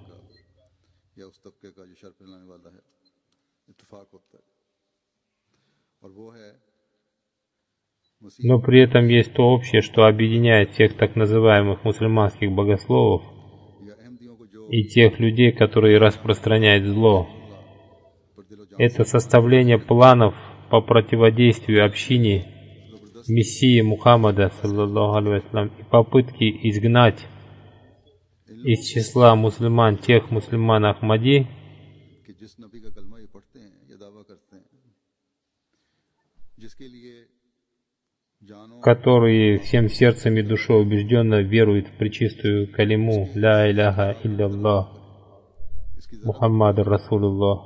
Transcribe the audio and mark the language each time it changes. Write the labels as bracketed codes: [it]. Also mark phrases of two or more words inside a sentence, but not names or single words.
[ru] Но при этом есть то общее, что объединяет всех так называемых мусульманских богословов и тех людей, которые распространяют зло. Это составление планов по противодействию общине Мессии Мухаммада, [ar] صلى الله عليه وسلم, [ru] и попытки изгнать из числа мусульман тех мусульман Ахмади, которые всем сердцем и душой убежденно веруют в пречистую калиму [ar] «لا إله إلا محمد رسول الله».